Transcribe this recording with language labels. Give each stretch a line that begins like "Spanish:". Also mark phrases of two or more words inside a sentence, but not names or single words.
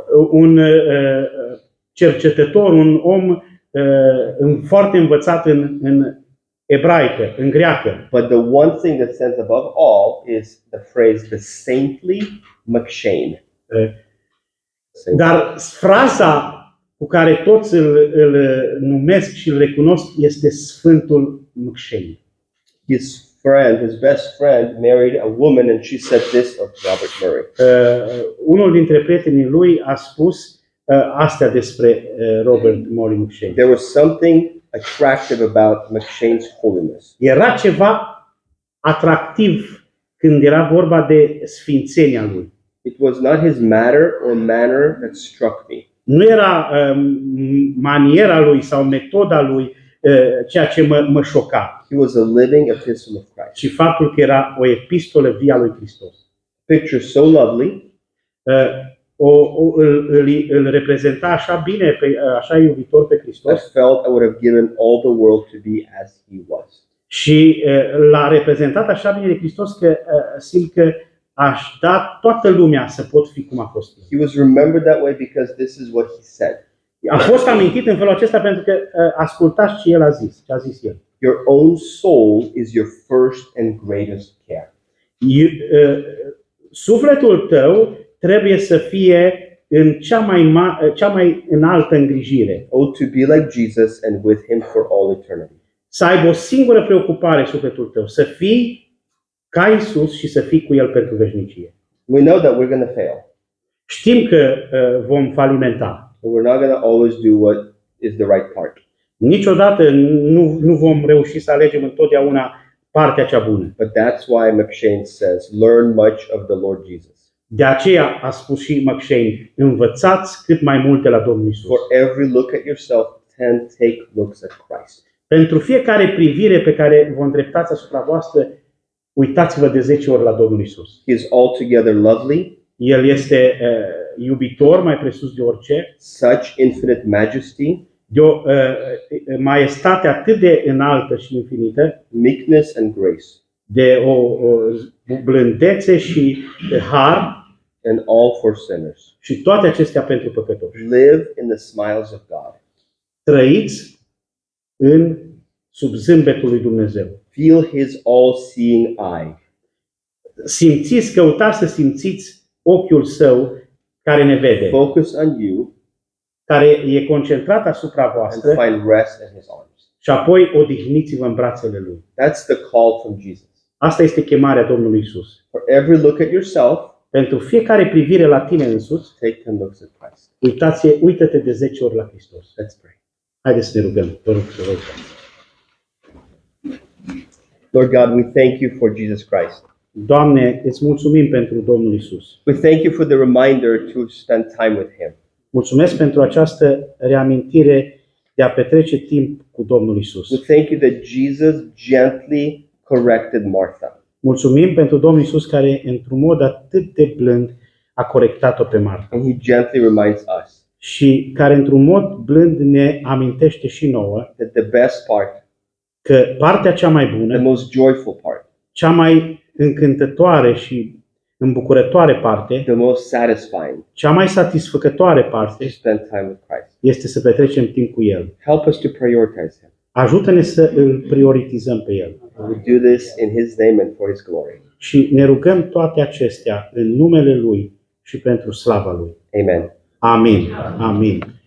Romanian: un cercetător, un om foarte învățat în ebraică, în greacă.
English: But the one thing that stands above all is the phrase, the saintly McShane.
Romanian: Dar fraza cu care toți îl numesc și îl recunosc este Sfântul McShane.
English: His best friend married a woman and she said this of Robert Murray.
Romanian: Unul dintre prietenii lui a spus astea despre Robert Morley McCheyne.
English: There was something attractive about McCheyne's holiness.
Romanian: Era ceva atractiv când era vorba de sfințenia lui.
English: It was not his matter or manner that struck me.
Romanian: Nu era maniera lui sau metoda lui ceea ce mă șoca,
English: He was a living epistle of Christ.
Romanian: ci faptul că era o epistolă via lui Hristos.
English: Picture so lovely,
Romanian: Îl reprezenta așa bine, așa iubitor pe
English: I
Romanian: Hristos
English: felt I would have given all the world to be as he was.
Romanian: și l-a reprezentat așa bine de Hristos că simt că aș da toată lumea să pot fi cum a fost el.
English: He was remembered that way because this is what he said.
Romanian: A fost amintit în felul acesta pentru că ascultați ce el a zis, ce a zis el.
English: Your own soul is your first and greatest care.
Romanian: Sufletul tău trebuie să fie în cea mai înaltă îngrijire.
English: Oh, to be like Jesus and with him for all eternity.
Romanian: Să aibă o singură preocupare sufletul tău, să fii ca Isus și să fii cu El pentru veșnicie.
English: We know that we're going to fail.
Romanian: Știm că vom falimenta.
English: But we're not going to always do what is the right part.
Romanian: Niciodată nu vom reuși să alegem întotdeauna partea cea bună.
English: But that's why McCheyne says, learn much of the Lord Jesus.
Romanian: De aceea a spus și McCheyne, învățați cât mai multe la Domnul Isus.
English: For every look at yourself, 10 take looks at Christ.
Romanian: Pentru fiecare privire pe care vă îndreptați asupra voastră, uitați-vă de 10 ori la Domnul Isus.
English: He is altogether lovely,
Romanian: El este iubitor mai presus de orice,
English: such infinite majesty,
Romanian: de o maestate atât de înaltă și infinită,
English: meekness and grace,
Romanian: de o blândețe și har,
English: and all for sinners.
Romanian: și toate acestea pentru păcătoși.
English: Live in the smiles of God.
Romanian: Trăiți sub zâmbetul lui Dumnezeu.
English: Feel his all-seeing eye.
Romanian: Simțiți, căutați să simțiți ochiul său care ne vede,
English: Focus on you
Romanian: care e concentrat asupra
English: and
Romanian: voastră
English: find rest in his arms.
Romanian: și apoi odihniți-vă în brațele lui.
English: That's the call from Jesus.
Romanian: Asta este chemarea Domnului Isus.
English: For every look at yourself,
Romanian: Pentru fiecare privire la tine însuți,
English: take 10 looks at Christ.
Romanian: uită-te de 10 ori la Hristos.
English: Let's pray.
Romanian: Haideți să ne rugăm. Vă rog să vă rugăm.
English: Lord God, we thank you for Jesus Christ.
Romanian: Doamne, îți mulțumim pentru Domnul Isus.
English: We thank you for the reminder to spend time with him.
Romanian: Mulțumesc pentru această reamintire de a petrece timp cu Domnul Isus.
English: We thank you that Jesus gently corrected Martha.
Romanian: Mulțumim pentru Domnul Isus care, într-un mod atât de blând, a corectat-o pe Marta
English: And he gently reminds us
Romanian: și care, într-un mod blând, ne amintește și nouă
English: that the best part,
Romanian: că partea cea mai
English: the
Romanian: bună,
English: most joyful part,
Romanian: cea mai încântătoare și îmbucurătoare parte,
English: the most satisfying
Romanian: cea mai satisfăcătoare
English: is
Romanian: parte
English: to spend time with Christ.
Romanian: este să petrecem timp cu El.
English: Help us to prioritize him.
Romanian: Ajută-ne să îl prioritizăm pe El.
English: We do this in his name and for his glory.
Romanian: Și ne rugăm toate acestea în numele Lui și pentru slava Lui.
English: Amen.
Romanian: Amin. Amin.